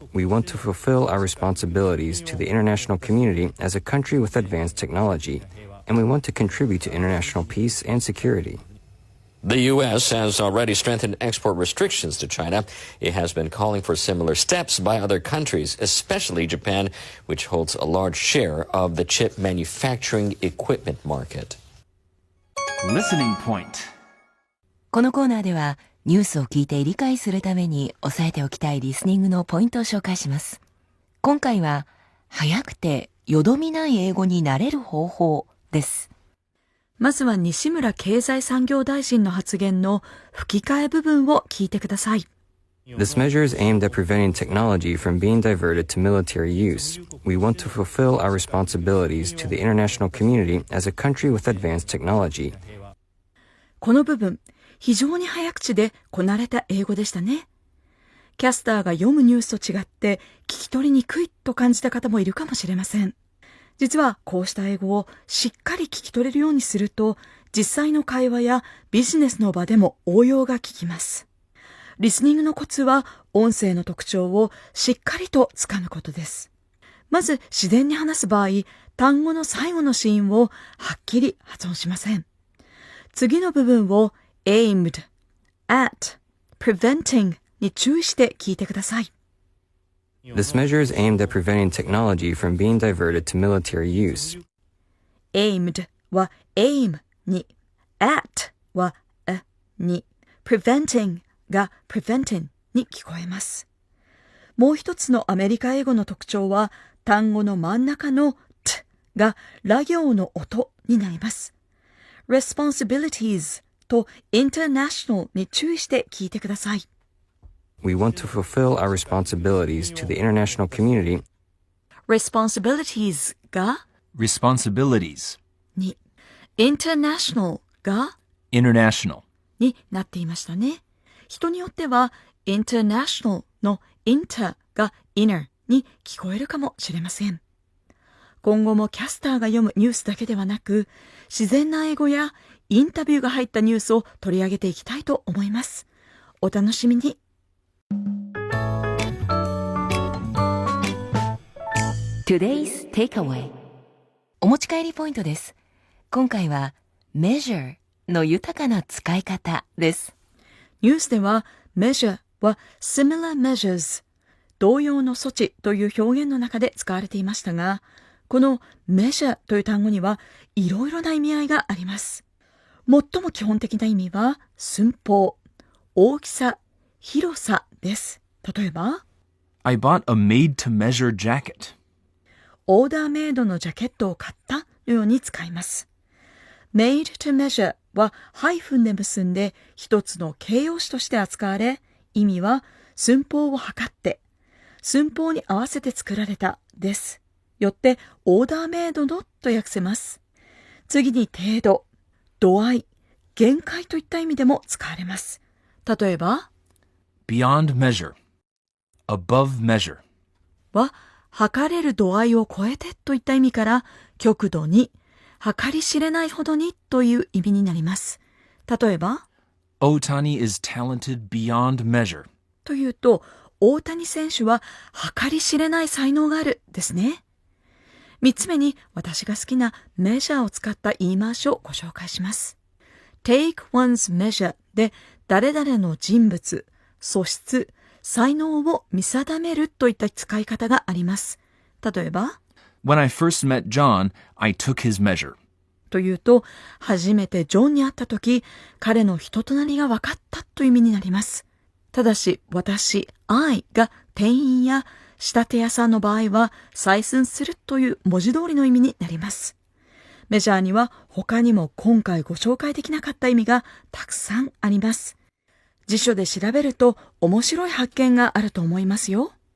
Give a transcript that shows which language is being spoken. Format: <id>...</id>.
<en>We want to fulfill our responsibilities to the international community as a country with advanced technology, and we want to contribute to international peace and security. The U.S. has already strengthened export restrictions to China. It has been calling for similar steps by other countries, especially Japan, which holds a large share of the chip manufacturing equipment market. Listening point.</en> <ja>このコーナーではニュースを聞いて理解するために押さえておきたいリスニングのポイントを紹介します。今回は早くてよどみない英語になれる方法です。まずは西村経済産業大臣の発言の吹き替え部分を聞いてください。</ja> <en>This measure is aimed at preventing technology from being diverted to military use. We want to fulfill our responsibilities to the international community as a country with advanced technology.</en> <ja>この部分、非常に早口でこなれた英語でしたね。キャスターが読むニュースと違って聞き取りにくいと感じた方もいるかもしれません。実はこうした英語をしっかり聞き取れるようにすると、実際の会話やビジネスの場でも応用が効きます。リスニングのコツは音声の特徴をしっかりとつかむことです。まず自然に話す場合、単語の最後の子音をはっきり発音しません。次の部分を aimed, at, preventing に注意して聞いてください。</ja> <en>This measure is aimed at preventing technology from being diverted to military use.</en> <ja>aimed は aim に、at は a に、preventing が preventing に聞こえます。もう一つのアメリカ英語の特徴は、単語の真ん中の t がラ行の音になります。 responsibilities と international に注意して聞いてください。</ja> <en>We want to fulfill our responsibilities to the international community.</en> <ja>responsibilities が</ja> <en>responsibilities,</en> <ja>に、international が</ja> <en>international,</en> <ja>になっていましたね。人によっては international の inter が inner に聞こえるかもしれません。今後もキャスターが読むニュースだけではなく、自然な英語やインタビューが入ったニュースを取り上げていきたいと思います。お楽しみに。 Today's Takeaway お持ち帰りポイントです。今回は measure の豊かな使い方です。ニュースでは measure は</ja> <en>similar measures</en> <ja>同様の措置という表現の中で使われていましたが、この measure という単語にはいろいろな意味合いがあります。最も基本的な意味は寸法、大きさ、広さです。例えば</ja> <en>I bought a made-to-measure jacket.</en> <ja>オーダーメイドのジャケットを買ったのように使います。</ja> <en>made to measure</en> <ja>はハイフンで結んで一つの形容詞として扱われ、意味は寸法を測って、寸法に合わせて作られたです。よってオーダーメイドのと訳せます。次に程度、度合い、限界といった意味でも使われます。例えば</ja> <en>beyond measure, above measure,</en> <ja>は測れる度合いを超えてといった意味から極度に、計り知れないほどにという意味になります。例えば</ja> <en>Otani is talented beyond measure.</en> <ja>というと、大谷選手は計り知れない才能があるですね。三つ目に私が好きなメジャーを使った言い回しをご紹介します。</ja> <en>take one's measure</en> <ja>で誰々の人物、素質、才能を見定めるといった使い方があります。例えば</ja> <en>When I first met John, I took his measure.</en> <ja>というと、初めてジョンに会ったとき、彼の人となりが分かったという意味になります。ただし、私、I が店員や仕立て屋さんの場合は、採寸するという文字通りの意味になります。メジャーには他にも今回ご紹介できなかった意味がたくさんあります。辞書で調べると面白い発見があると思いますよ。</ja>